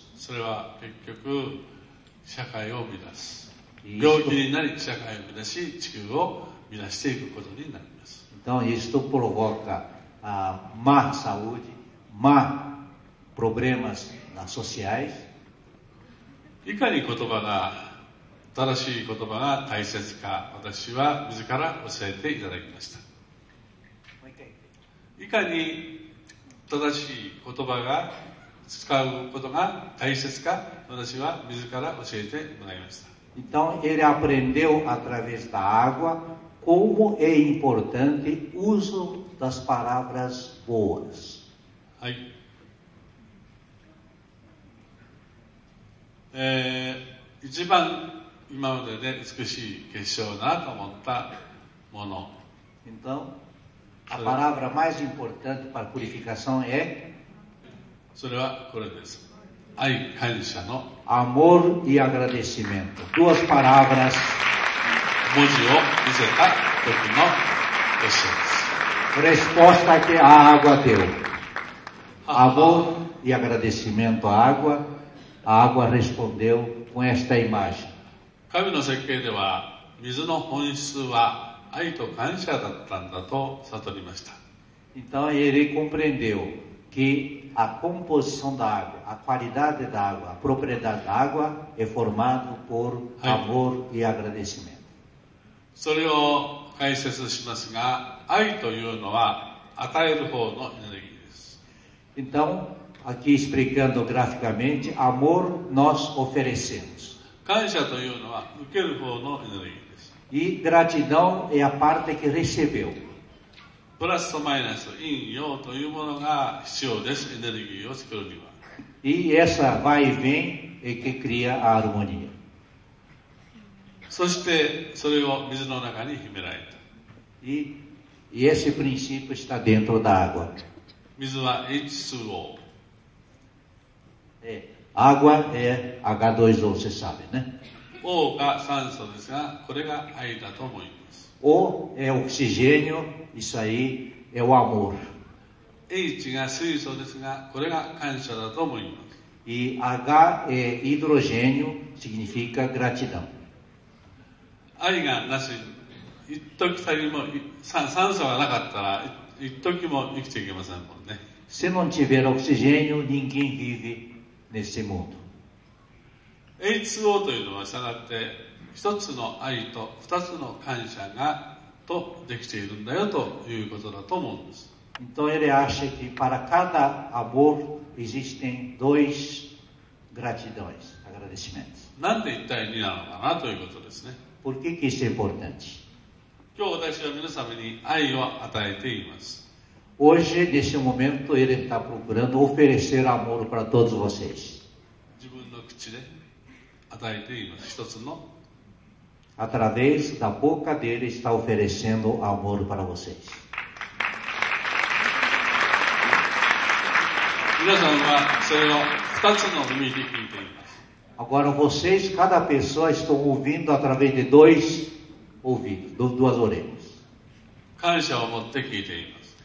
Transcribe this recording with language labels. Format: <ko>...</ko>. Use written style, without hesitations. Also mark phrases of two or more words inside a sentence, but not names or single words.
<ja>それは結局社会を乱す。</ja> <pt>E</pt> <ja>病気になり社会を乱し地球を乱していくことになります。</ja> <pt>Então isto provoca má saúde, problemas sociais.</pt> <ja>いかに言葉が正しい言葉が大切か、私は自ら教えていただきました。いかに正しい言葉が使うことが大切か、私は自ら教えてもらいました。</ja> <pt>Então ele aprendeu através da água como é importante o uso das palavras boas.</pt> <ja>はい。一番今までで美しい結晶だなと思ったもの。</ja> <pt>Então, a palavra mais importante para a purificação é</pt> <ja>それはこれです。愛、感謝の</ja> <pt>amor e agradecimento. Duas palavras.</pt> <ja>文字を見せた時の結晶です。</ja> <pt>Resposta que a água deu. Amor e agradecimento à água. A água respondeu com esta imagem.</pt> <ja>神の設計では水の本質は愛と感謝だったんだと悟りました。</ja> <pt>Então ele compreendeu que a composição da água, a qualidade da água, a propriedade da água é formado por amor e agradecimento.</pt> <ja>それを解説しますが、愛というのは与える方のエネルギーです。</ja> <pt>Então, aqui explicando graficamente, amor nós oferecemos.</pt> <ja>感謝というのは受ける方のエネルギーです。</ja> <pt>E gratidão é a parte que recebeu.</pt> <ja>プラスとマイナス、陰陽というものが必要です。エネルギーを作るには。</ja> <pt>E essa vai e vem é que cria a harmonia.</pt> <ja>そしてそれを水の中に秘められた。</ja> <pt>E esse princípio está dentro da água.</pt> <ja>水は H2O。</ja> <pt>Água é H2O, você sabe, né?</pt> <ja>O が酸素ですが、これが愛だと思います。</ja> <pt>O é oxigênio, isso aí é o amor.</pt> <ja>H が水素ですが、これが感謝だと思います。</ja> <pt>E H é hidrogênio, significa gratidão.</pt> <ja>愛がなし、一時たりも酸素がなかったら一時も生きていけませんもんね。</ja> <pt>Se não tiver oxigênio, ninguém vive nesse mundo.</pt> <ja>H2O というのはしたがって一つの愛と二つの感謝がとできているんだよということだと思うんです。</ja> <pt>Então ele acha que para cada amor existem dois gratidões, agradecimentos.</pt> <ja>なんで一対二なのかなということですね。</ja> <pt>Por que isso é importante?</pt> <ja>今日私は皆様に愛を与えています。</ja> <pt>Hoje, nesse momento, ele está procurando oferecer amor para todos vocês.</pt> <ja>自分の口で与えています。一つの</ja> <pt>Através da boca dele está oferecendo amor para vocês.</pt> <ja>皆さんはそれを二つの耳で聞いています。</ja> <pt>Agora vocês, cada pessoa, estão ouvindo através de dois ouvidos, duas orelhas.</pt> <ja>感謝を持って聞いています。</ja>